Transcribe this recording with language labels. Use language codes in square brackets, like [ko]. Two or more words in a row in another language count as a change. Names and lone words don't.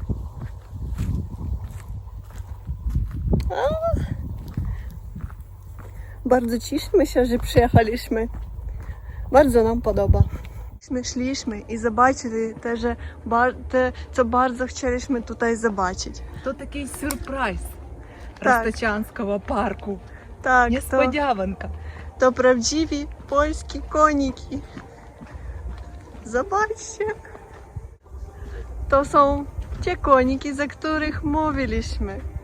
[pl] Bardzo cieszymy się, że przyjechaliśmy. Bardzo nam podoba. Szliśmy i zobaczyli te, co bardzo chcieliśmy tutaj zobaczyć. [uk] To такий сюрприз [pl] Tak. [uk] Росточанського парку. [pl] Tak, Niespodzianka. to prawdziwi polskie koniki. Zobaczcie. To są te koniki, za których mówiliśmy.